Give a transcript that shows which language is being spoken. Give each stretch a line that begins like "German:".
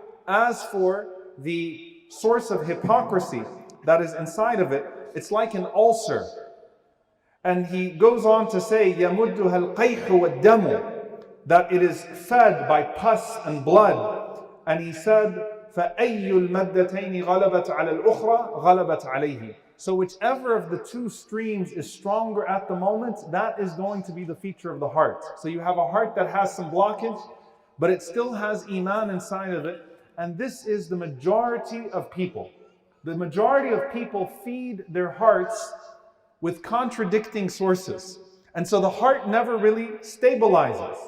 English: As for the source of hypocrisy that is inside of it, it's like an ulcer. And he goes on to say,
Arabic: يَمُدُّهَا الْقَيْحُ وَالدَّمُ,
English: that it is fed by pus and blood. And he said,
Arabic: فأي المدتين غلبت على الأخرى غلبت عليه.
English: So whichever of the two streams is stronger at the moment, that is going to be the feature of the heart. So you have a heart that has some blockage, but it still has iman inside of it. And this is the majority of people. The majority of people feed their hearts with contradicting sources. And so the heart never really stabilizes.